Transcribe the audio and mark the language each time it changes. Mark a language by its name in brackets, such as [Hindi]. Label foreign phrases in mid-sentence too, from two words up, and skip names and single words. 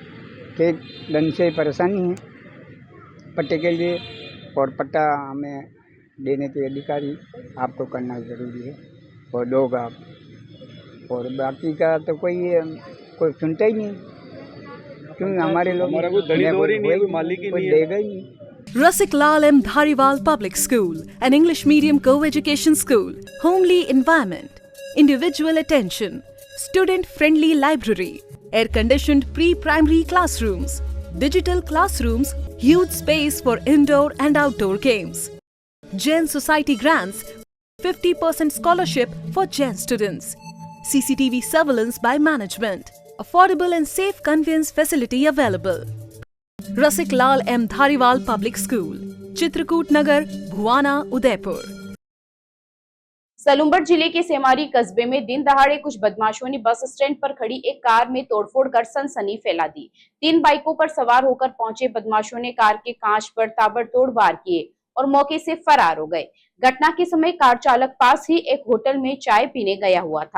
[Hindi] कई दिन से परेशानी है पट्टे के लिए और पट्टा हमें देने के अधिकारी आपको करना ज़रूरी है और लोग आप और बाकी का तो कोई सुनता ही नहीं, क्योंकि हमारे लोग देगा ही नहीं। [English] Rasik Lal M. Dhariwal Public School, an English medium co-education school, homely environment, individual attention, student-friendly library, air-conditioned pre-primary classrooms, digital classrooms, huge space for indoor and outdoor games. Jain Society grants 50% scholarship for Jain students. CCTV surveillance by management. Affordable and safe conveyance facility available. Rasik Lal M. Dhariwal Public School, Chitrakoot Nagar, Bhuwana, Udaipur. [Hindi] सलूम्बर जिले के सेमारी कस्बे में दिन दहाड़े कुछ बदमाशों ने बस स्टैंड पर खड़ी एक कार में तोड़फोड़ कर सनसनी फैला दी। 3 बाइकों पर सवार होकर पहुंचे बदमाशों ने कार के कांच पर ताबड़तोड़ वार किए और मौके से फरार हो गए। घटना के समय कार चालक पास ही एक होटल में चाय पीने गया हुआ था।